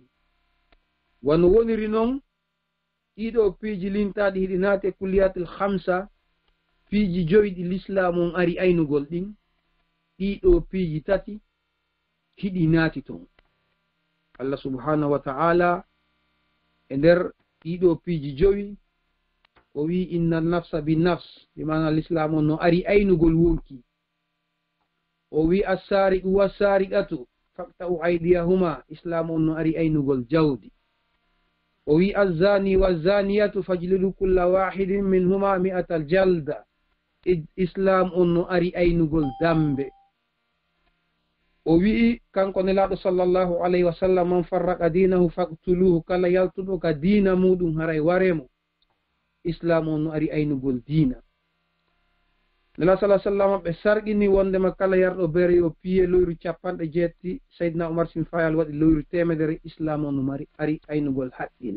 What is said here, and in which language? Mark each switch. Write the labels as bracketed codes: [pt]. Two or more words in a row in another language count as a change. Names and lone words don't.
[ff] Wano woniri noon ɗiɗo piiji lintaɗi hiɗi naate [ar] الكليات الخمس, [ff] piiji joyi l'islam on ari aynugol ɗin, ɗiɗo piiji tati hiɗi naati ton. [ar] الله سبحانه وتعالى [ff] e nder ɗiɗo piiji joyi o wi [ar] إن النفس بالنفس, [ff] bimana l'islam on no ari aynugol wonki. O wi [ar] السارق والسارقة فاقطعوا أيديهما, [ff] islam on no ari aynugol jawdi. O wi [ar] الزاني والزانية فاجلدوا كل واحد منهما مائة جلدة, [ff] islam on no ari aynugol dambe. O wi kanko nelaɗo [ar] صلى الله عليه وسلم, من فرق دينه فاقتلوه, [ff] kala yaltuɗo ka dina muɗum haray waremo, islam on no ari aynugol dina. Nela [ar] صلى الله سلم [ff] ɓe sarqini wondema kala yarɗo bere yo piye loyru 70, Seydina Umar sin Fayal waɗi loyru 100, islam on no ari aynugol haqqil.